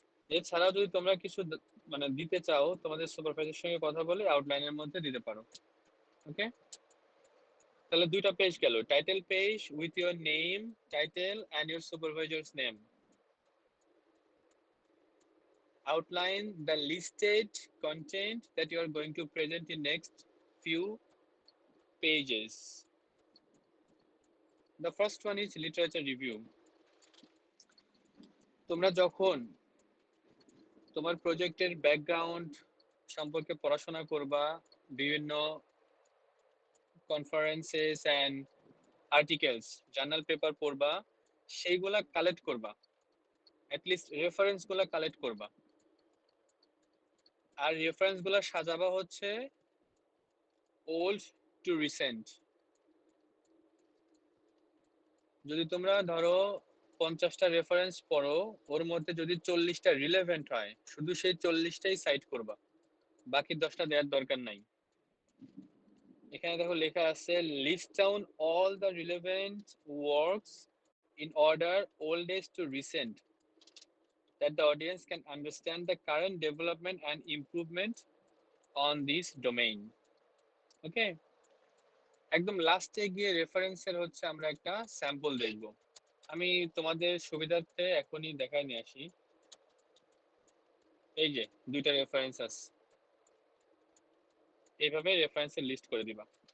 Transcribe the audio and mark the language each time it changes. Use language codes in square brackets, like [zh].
[bn] এছাড়াও যদি তোমরা কিছু মানে দিতে চাও তোমাদের সুপারভাইজারের সঙ্গে কথা বলে আউটলাইনের মধ্যে দিতে পারো। ওকে, তাহলে 2টা পেজ গেল, [en] Title page with your name, title and your supervisor's name. Outline the listed content that you are going to present in next few pages. The first one is literature review. [bn] তোমরা যখন তোমার প্রজেক্টের ব্যাকগ্রাউন্ড সম্পর্কে পড়াশোনা করবা, বিভিন্ন conferences and articles, journal paper পড়বা, সেইগুলা কালেক্ট করবা, অ্যাটলিস্ট রেফারেন্স গুলা কালেক্ট করবা। আর রেফারেন্স গুলা সাজাবা হচ্ছে ওল্ড টু রিসেন্ট। যদি তোমরা ধরো 50টা রেফারেন্স পড়ো, ওর মধ্যে যদি 40টা রিলেভেন্ট হয়, শুধু সেই 40টাই সাইট করবা, বাকি 10টা দেওয়ার দরকার নাই। এখানে দেখো লেখা আছে [en] List down all the relevant works in order oldest to recent that the audience can understand the current development and improvement on this domain. [bn] ওকে, একদম লাস্টে গিয়ে রেফারেন্সের হচ্ছে আমরা একটা স্যাম্পল দেখব। আমি তোমাদের সুবিধার্থে এখনই দেখাই নিয়ে আসি। এই যে দুইটা রেফারেন্স আছে, এইভাবে রেফারেন্সের লিস্ট করে দিবা।